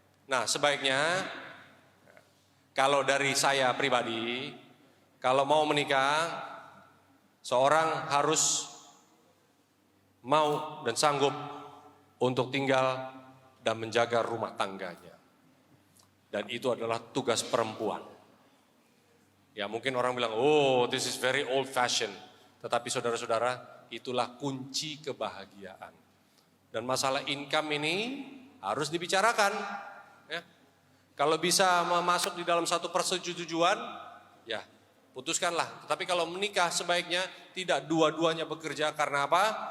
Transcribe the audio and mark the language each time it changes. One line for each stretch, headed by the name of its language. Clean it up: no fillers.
Indonesian: Nah sebaiknya, kalau dari saya pribadi, kalau mau menikah, seorang harus mau dan sanggup untuk tinggal dan menjaga rumah tangganya. Dan itu adalah tugas perempuan. Ya mungkin orang bilang,
English: oh this is very old fashion.
Indonesian: Tetapi saudara-saudara, itulah kunci kebahagiaan. Dan masalah income ini harus dibicarakan. Ya. Kalau bisa masuk di dalam satu persetujuan, ya putuskanlah. Tetapi kalau menikah sebaiknya tidak dua-duanya bekerja. Karena apa?